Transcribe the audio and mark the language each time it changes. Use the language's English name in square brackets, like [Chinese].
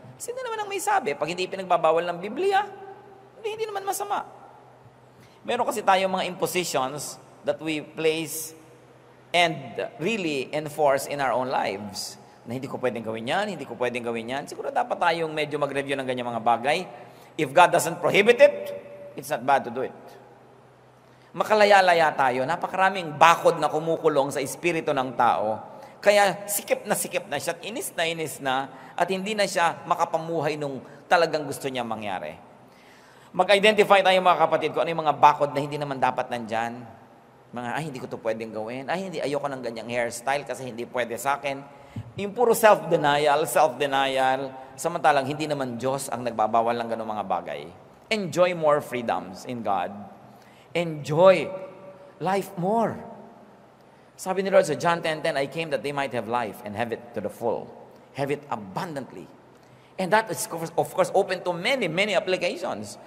[Filipino] Sino naman ang may sabi? Pag hindi pinagbabawal ng Biblia, hindi naman masama. Meron kasi tayong mga [English] impositions that we place and really enforce in our own lives. [Filipino] Na hindi ko pwedeng gawin yan, hindi ko pwedeng gawin yan. Siguro dapat tayong medyo mag-review ng ganyan mga bagay. [English] If God doesn't prohibit it, it's not bad to do it. [Filipino] Makalaya-laya tayo. Napakaraming bakod na kumukulong sa espiritu ng tao. Kaya sikip na siya, inis na, at hindi na siya makapamuhay nung talagang gusto niya mangyari. Mag-identify tayo mga kapatid kung ano yung mga bakod na hindi naman dapat nandyan. Hindi ko to pwedeng gawin. Hindi, ayoko ng ganyang hairstyle kasi hindi pwede sa akin. Yung puro self-denial, samantalang hindi naman Diyos ang nagbabawal ng ganong mga bagay. [English] Enjoy more freedoms in God. Enjoy life more. [Filipino] Sabi ni Lord sa [English] John 10:10, I came that they might have life and have it to the full. Have it abundantly. And that is, of course, open to many, many applications.